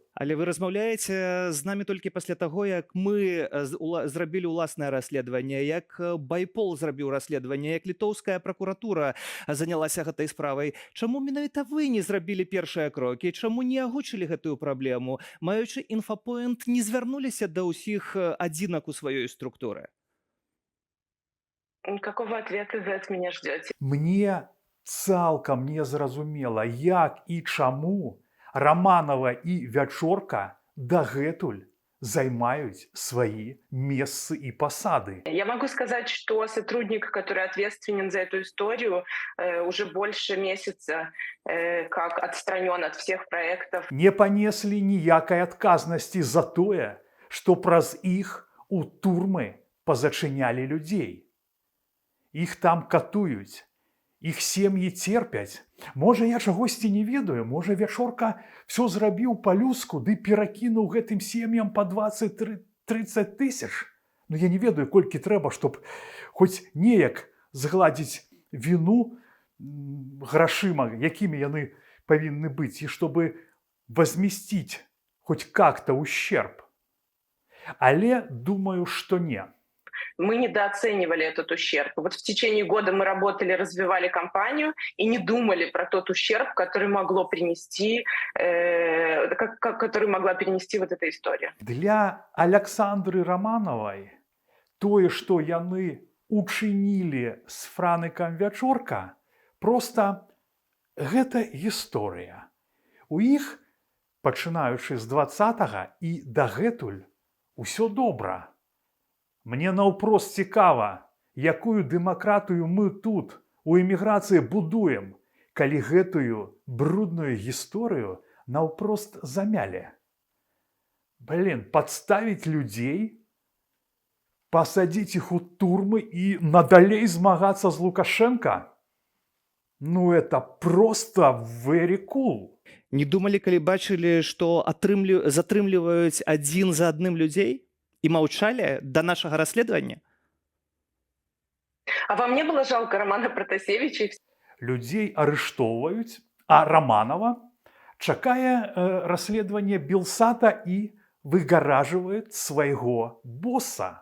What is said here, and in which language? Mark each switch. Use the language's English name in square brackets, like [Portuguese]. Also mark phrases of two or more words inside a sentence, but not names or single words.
[Belarusian] Але вы размаўляеце з намі толькі пасля таго, як мы зрабілі ўласнае расследаванне, як Байпол зрабіў расследаванне, як літоўская пракуратура занялася гэтай справай. Чаму менавіта вы не зрабілі першыя крокі? Чаму не агучылі гэтую праблему? Маючы Інфапойнт, не звярнуліся да ўсіх адзінак у сваёй структуры? [Russian] Какого ответа вы от меня ждете? [Belarusian] Мне цалкам незразумела, як і чаму Романова і Вячорка дагэтуль займаюць сваи месцы и посады. [Russian] Я могу сказать, что сотрудник, который ответственен за эту историю, уже больше месяца как отстранен от всех проектов. [Belarusian] Не понесли ніякай адказнасці за тое, што праз іх у турмы позачынялі людзей. Іх там катуюць, іх сем'і терпяць. Можа, я чагосьці не ведаю, можа, Вячорка все зрабіў па-людску ды перакінуў гэтым сем'ям па 20-30 тысяч. Ну, я не ведаю, колькі трэба, чтоб хоць неяк згладзіць віну грашыма, якімі яны павінны быць, і [Russian] чтобы возместить хоть как-то ущерб. [Belarusian] Але думаю, что не. [Russian] Мы недооценивали этот ущерб. Вот в течение года мы работали, развивали компанию и не думали про тот ущерб, который могла принести вот эта история. [Belarusian] Для Аляксандры Романовой тое, што яны учынілі з Франыкам Вячорка, просто гэта гісторыя. У іх, пачынаючы з 20-го і дагэтуль, усё добра. Мне наўпрост цікава, якую дэмакратыю мы тут, у эміграцыі, будуем, калі гэтую брудную гісторыю наўпрост замялі. Блин, падставіць людзей, пасадзіць іх у турмы і надалей змагацца з Лукашенко? [Russian] Ну, это просто [English] very cool. [Belarusian] Не думалі, калі бачылі, што затрымліваюць адзін за адным людзей? [Russian] И молчали до нашего расследования? А вам не было жалко Романа Протасевича? Людей [Belarusian] арыштоўваюць, а Романова чакае [Russian] расследование Белсата и выгараживает своего босса.